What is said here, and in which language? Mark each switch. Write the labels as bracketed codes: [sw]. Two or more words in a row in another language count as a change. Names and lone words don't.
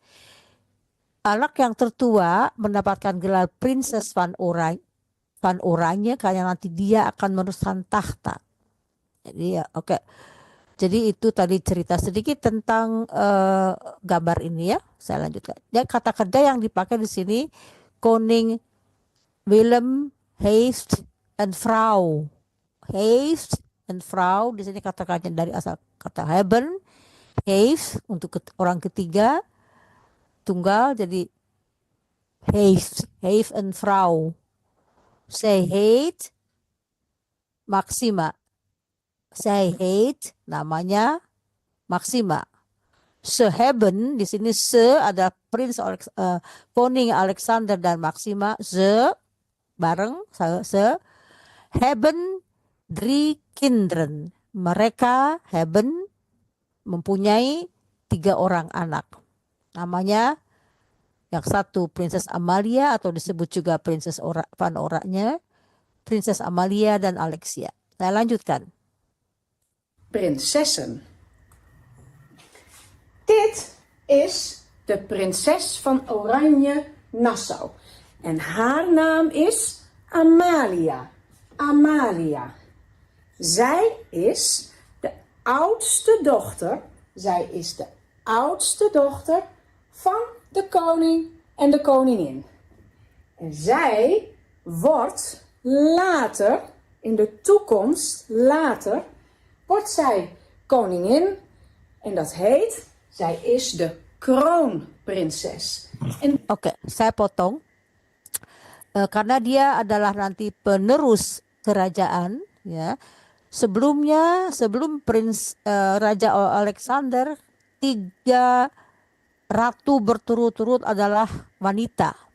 [id] Anak yang tertua mendapatkan gelar Princess van Oranje karena nanti dia akan meneruskan tahta. Jadi ya, oke. Jadi itu tadi cerita sedikit tentang gambar ini ya. Saya lanjutkan. Ya, kata kerja yang dipakai di sini [nl] Koning Willem heeft and vrouw. Heeft and vrouw [id] di sini kata kerja dari asal kata hebben. Heeft untuk orang ketiga tunggal jadi [nl] heeft and vrouw. Zij heet Maxima. Zij heet namanya Maxima. Ze hebben [id] di sini se ada Koning Alexander dan Maxima. [nl] Ze bareng ze hebben 3 kinderen. [id] Mereka hebben mempunyai 3 orang anak. Namanya yang satu Princess Amalia atau disebut juga Princess van Oranje, Princess Amalia dan Alexia. Saya lanjutkan. [nl] Prinsessen. Dit is de prinses van Oranje Nassau. En haar naam is Amalia. Amalia. Zij is de oudste dochter. Zij is de oudste dochter van de koning en de koningin. En zij wordt later, in de toekomst, later, wordt zij koningin. En dat heet, zij is de kroonprinses. [id] Oke, saya potong. Karena dia adalah nanti penerus kerajaan, ya. Sebelumnya, sebelum Raja Alexander, 3 ratu berturut-turut adalah wanita.